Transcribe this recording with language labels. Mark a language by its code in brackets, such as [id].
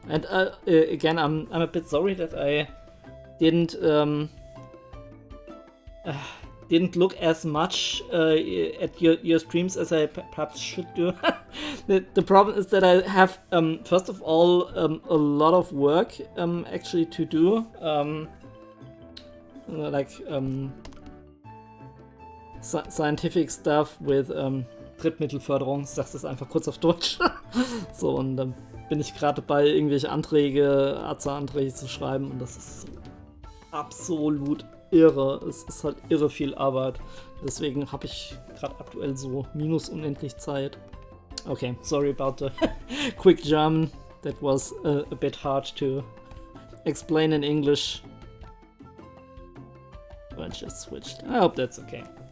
[en] And again, I'm a bit sorry that I didn't look as much at your streams as I perhaps should do. The problem is that I have first of all a lot of work actually to do. like scientific stuff with [de] Drittmittelförderung, ich sag's das einfach kurz auf Deutsch. So, und dann bin ich gerade dabei, irgendwelche Anträge, AZA-Anträge zu schreiben und das ist so absolut irre. Es ist halt irre viel Arbeit. Deswegen habe ich gerade aktuell so minus unendlich Zeit. [en] Okay, sorry about the quick German. That was a bit hard to explain in English. I just switched. I hope that's okay.